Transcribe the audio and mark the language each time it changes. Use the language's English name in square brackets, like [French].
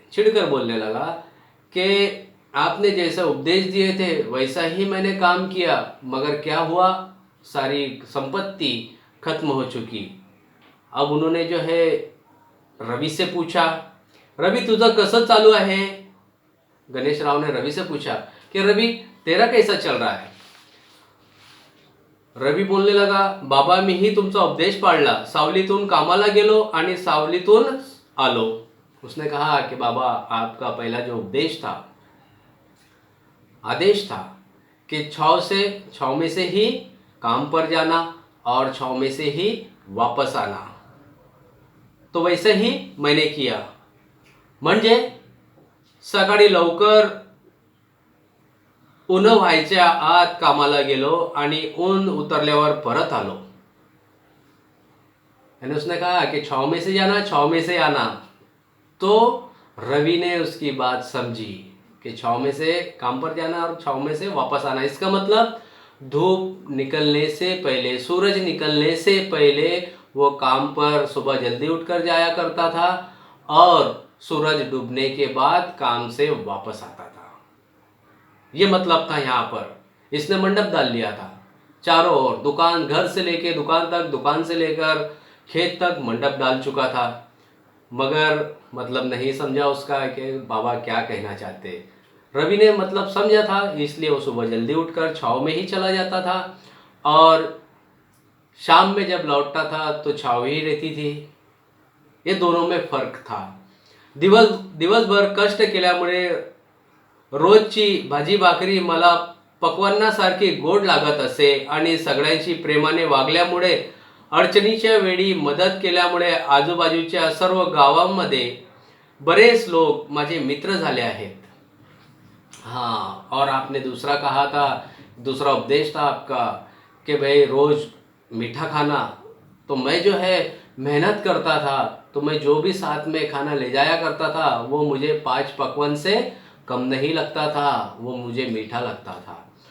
[Hindi] चिढ़कर बोलने लगा कि आपने जैसा उपदेश दिए थे वैसा ही मैंने काम किया, मगर क्या हुआ, सारी संपत्ति खत्म हो चुकी. अब उन्होंने जो है रवि से पूछा, रवि [Marathi] तुझं कसं चालू आहे? [Hindi] गणेश राव ने रवि से पूछा कि रवि तेरा कैसा चल रहा है? [Marathi] रवि बोलने लगा, बाबा मीही तुमचा उपदेश पाळला, सावलीतून कामाला गेलो आणि सावलीतून आलो. [Hindi] उसने कहा कि बाबा आपका पहला जो उपदेश था, आदेश था कि छाव में से ही काम पर जाना और छाव में से ही वापस आना, तो वैसे ही मैंने किया. [Marathi] म्हणजे सकाळी लवकर ऊन व्हायच्या आत कामाला गेलो आणि ऊन उतरल्यावर परत आलो. [Hindi] यानी उसने कहा कि छाव में से जाना, छाव में से आना. तो रवि ने उसकी बात समझी कि छाव में से काम पर जाना और छाव में से वापस आना. इसका मतलब धूप निकलने से पहले, सूरज निकलने से पहले वो काम पर सुबह जल्दी उठकर जाया करता था और सूरज डूबने के बाद काम से वापस आता था. ये मतलब था यहाँ पर. इसने मंडप डाल लिया था चारों ओर, दुकान, घर से लेके दुकान तक, दुकान से लेकर खेत तक मंडप डाल चुका था, मगर मतलब नहीं समझा उसका कि बाबा क्या कहना चाहते. रवि ने मतलब समझा था, इसलिए वो सुबह जल्दी उठकर छाव में ही चला जाता था और शाम में जब लौटता था तो छाव ही रहती थी. ये दोनों में फर्क था. [Marathi] दिवसभर कष्ट केल्यामुळे रोजची भाजी भाकरी मला पक्वान्नासारखी गोड लागत असे आणि सगळ्यांशी प्रेमाने वागल्यामुळे, अडचणीच्या वेळी मदत केल्यामुळे आजूबाजूच्या सर्व गावांमध्ये बरेच लोक माझे मित्र झाले आहेत. [Hindi] हाँ, और आपने दूसरा कहा था, दूसरा उपदेश था आपका कि भाई रोज मीठा खाना. तो मैं जो है मेहनत करता था, तो मैं जो भी साथ में खाना ले जाया करता था वो मुझे 5 पकवान से कम नहीं लगता था, वो मुझे मीठा लगता था.